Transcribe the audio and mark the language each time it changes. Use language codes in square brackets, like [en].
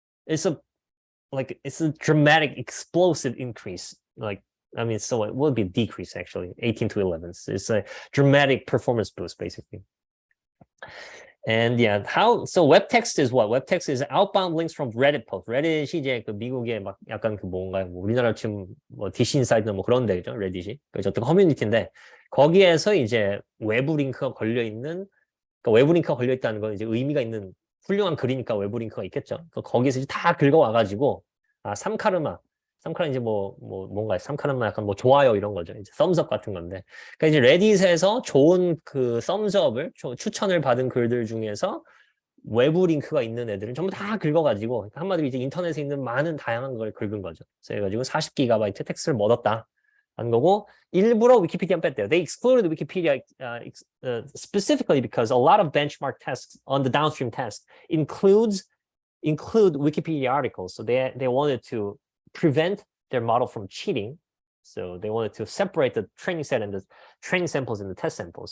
[en] It's a dramatic, explosive increase. So it will be a decrease actually, 18 to 11. It's a dramatic performance boost basically. And yeah, so web text is what? Web text is outbound links from Reddit post. [ko] Reddit이 이제 그 미국의 막 약간 그 뭔가 우리나라 지금 뭐 DC 인사이드나 뭐 그런 데죠, 레딧이. 그래서 어떤 커뮤니티인데 거기에서 이제 외부 링크가 걸려 있는, 그러니까 외부 링크가 걸려 있다는 건 이제 의미가 있는 훌륭한 글이니까 외부 링크가 있겠죠. 거기서 이제 다 긁어와가지고 삼카르마 이제 뭔가 삼카르마 약간 뭐 좋아요 이런 거죠. 이제 썸즈업 같은 건데. 그러니까 이제 레딧에서 좋은 그 썸즈업을 추천을 받은 글들 중에서 외부 링크가 있는 애들은 전부 다 긁어가지고 한마디로 이제 인터넷에 있는 많은 다양한 걸 긁은 거죠. 그래가지고 40GB 텍스트를 얻었다 하는 거고, 일부러 위키피디아 뺐대요. [en] They excluded Wikipedia specifically because a lot of benchmark tests on the downstream test include Wikipedia articles. So they wanted to prevent their model from cheating. So they wanted to separate the training set and the training samples and the test samples.